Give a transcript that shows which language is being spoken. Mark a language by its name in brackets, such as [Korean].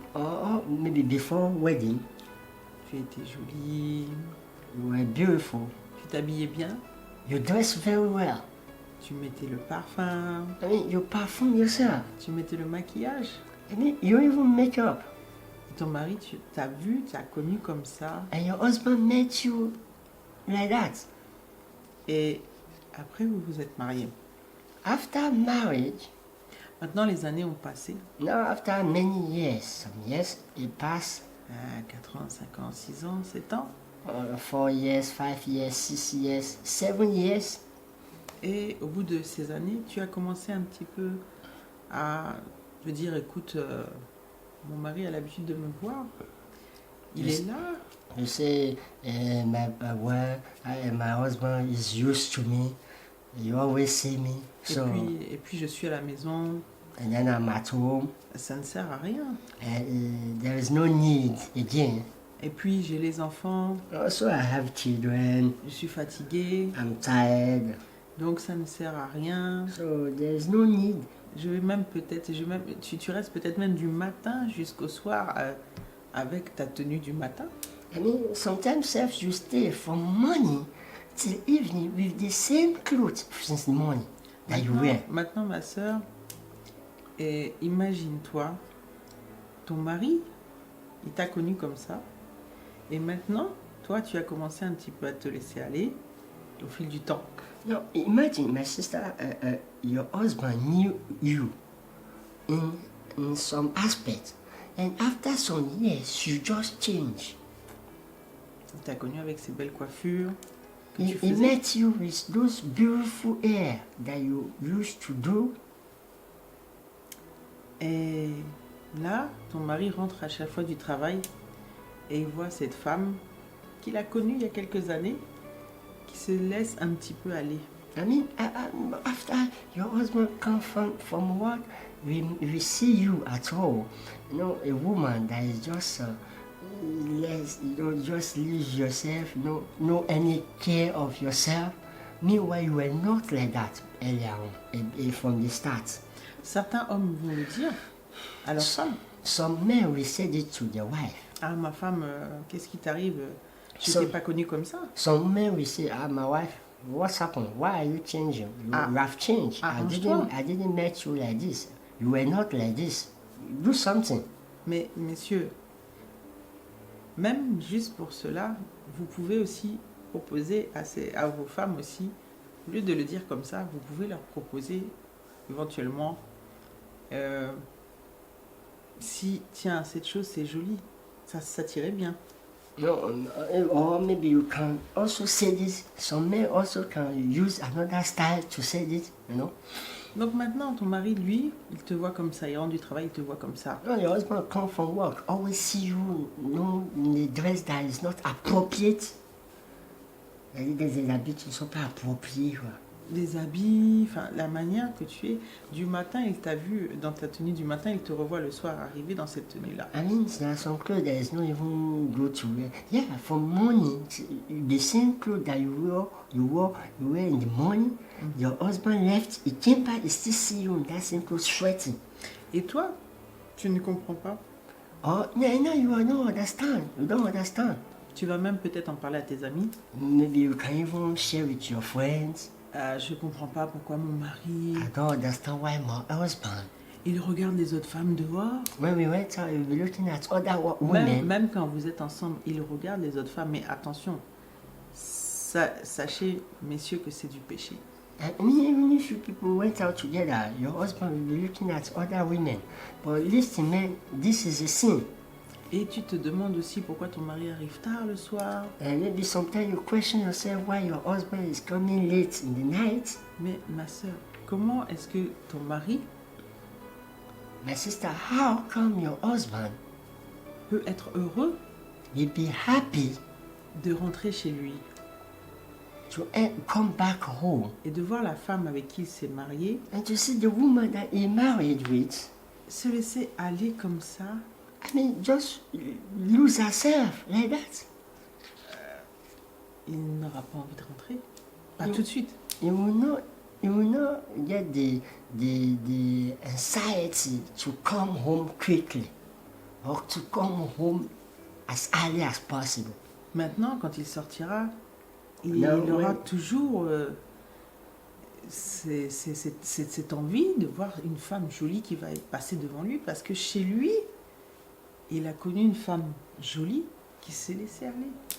[English] or maybe before wedding, [French] tu étais jolie, [English] you were beautiful. [French] tu t'habillais bien, [English] You dress very well. [French] tu mettais le parfum, [English] I mean, you perfume yourself. [French] tu mettais le maquillage. [English] I mean, you even make up. [French] Et ton mari, tu t'as vu, tu as connu comme ça. [English] And your husband met you like that. [French] Et après, vous vous êtes mariés. [English] After marriage, [French] Maintenant, les années ont passé. [English] now after many years, some years, it passed [French] 4 ans, 5 ans, 6 ans, 7 ans. [English] 4 years, 5 years, 6 years, 7 years. [French] Et au bout de ces années, tu as commencé un petit peu à te dire, écoute, mon mari a l'habitude de me voir. Il [English] Yes. [French] est là. [English] You say, my husband is used to me. You always see me. So, [French] Et puis, je suis à la maison. [English] and then I'm at home. [French] Ça ne sert à rien. [English] And there is no need again. [French] Et puis, j'ai les enfants. [English] Also, I have children. [French] Je suis fatiguée. [English] I'm tired. [French] Donc, ça ne sert à rien. [English] So, there is no need. [French] Je vais même peut-être, tu restes peut-être même du matin jusqu'au soir avec ta tenue du matin. [English] I mean, sometimes self you stay from morning till evening with the same clothes since the morning that you wear. [French] Maintenant, ma soeur, imagine-toi, ton mari, il t'a connu comme ça. Et maintenant, toi, tu as commencé un petit peu à te laisser aller au fil du temps. [English] Now, imagine, my sister, your husband knew you in some aspect, and after some years, you just change. [French] Il t'a connu avec ses belles coiffures que [English] He, [French] tu [English] he [French] faisais. [English] met you with those beautiful hair that you used to do. [French] Et là, ton mari rentre à chaque fois du travail et il voit cette femme qu'il a connue il y a quelques années qui se laisse un petit peu aller. [English] I mean, after your husband come from work, we see you at all. You know, a woman that is just less, you know, just lose yourself, no any care of yourself. Meanwhile, you were not like that earlier on, from the start. [French] Certains hommes vont le dire à leur femme. [English] Some men will say it to their wife. [French] Ah, ma femme, qu'est-ce qui t'arrive? Je [English] So- [French] t'ai pas connue comme ça. [English] Some men will say, my wife, what's happened? Why are you changing? You have changed. [French] Arrange-toi. [English] I didn't meet you like this. You were not like this. Do something. [French] Mais messieurs, même juste pour cela, vous pouvez aussi proposer à vos femmes aussi, au lieu de le dire comme ça, vous pouvez leur proposer éventuellement, si, tiens, cette chose c'est joli, ça t'irait bien. [English] No, or maybe you can also say this. Some men also can use another style to say this, you know. [French] Donc maintenant, ton mari, lui, il te voit comme ça, il rentre du travail, il te voit comme ça. [English] No, your husband come from work, always see you, in a dress that is not appropriate. [French] Des habits qui ne sont pas appropriés, quoi. Des habits, enfin la manière que tu es. Du matin, il t'a vu dans ta tenue du matin, il te revoit le soir arriver dans cette tenue-là. [English] I mean, there are some clothes that is not even good to wear. Yeah, from morning, the same clothes that you wear in the morning, your husband left, he came back, he still see you in that same clothes sweating. [French] Et toi, tu ne comprends pas. [English] Oh, no, you don't understand. You don't understand. [French] Tu vas même peut-être en parler à tes amis. [English] Maybe you can even share with your friends. [French] Je comprends pas pourquoi mon mari, [English] I don't understand why my husband. [French] il regarde les autres femmes dehors. [English] When we went out, we were looking at other women. [French] Même quand vous êtes ensemble, il regarde les autres femmes. Mais attention, sachez, messieurs, que c'est du péché. [English] I mean, even if you people went out together, your husband will be looking at other women. But listen, man, this is a sin. [French] Et tu te demandes aussi pourquoi ton mari arrive tard le soir. [English] And maybe sometimes you question yourself why your husband is coming late in the night. [French] Mais ma soeur, comment est-ce que ton mari [English] My sister, how come your husband [French] peut être heureux [English] will be happy [French] de rentrer chez lui [English] to come back home [French] et de voir la femme avec qui il s'est marié [English] and to see the woman that he married with? [French] se laisser aller comme ça? [English] I mean, just lose herself like that. [French] Il n'aura pas envie de rentrer. Pas Non. tout de suite. [English] He will not you will not get the anxiety to come home quickly or to come home as early as possible. [French] Maintenant, quand il sortira, il Non, aura ouais. toujours cette envie de voir une femme jolie qui va passer devant lui, parce que chez lui, il a connu une femme jolie qui s'est laissée aller.